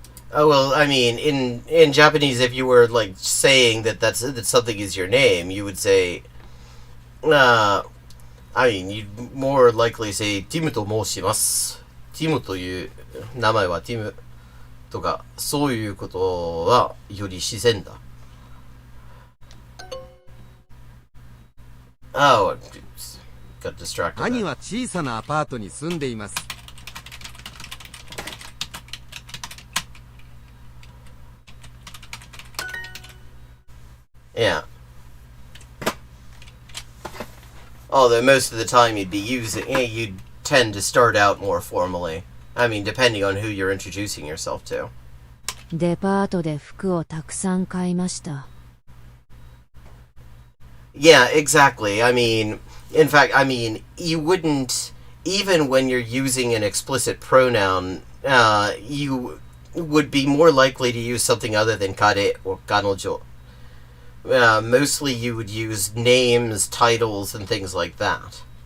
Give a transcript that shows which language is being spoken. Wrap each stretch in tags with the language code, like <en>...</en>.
<en>Oh well, I mean, in Japanese, if you were like saying that that something is your name, you would say, I mean, you'd more likely say</en> <ja>ティムと申します。ティムという名前はティムとかそういうことはより自然だ。</ja> <en>Oh, got distracted.</en> <ja>兄は小さなアパートに住んでいます。</ja> <en>Yeah. Although most of the time you'd tend to start out more formally. I mean, depending on who you're introducing yourself to.</en> <ja>デパートで服をたくさん買いました。</ja> <en>Yeah, exactly. I mean, in fact, I mean, you wouldn't, even when you're using an explicit pronoun, you would be more likely to use something other than kare or kanojo. Mostly you would use names, titles, and things like that.</en>